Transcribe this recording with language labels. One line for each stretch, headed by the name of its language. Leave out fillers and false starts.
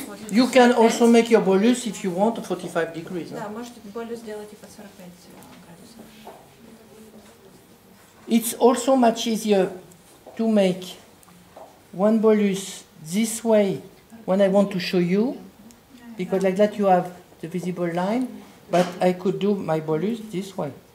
English: You can also make your bolus if you want 45 degrees.
Russian: Да, можете болюс сделать и под 45 градусов.
English: It's also much easier to make one bolus this way when I want to show you, because like that you have the visible line, but I could do my bolus this way.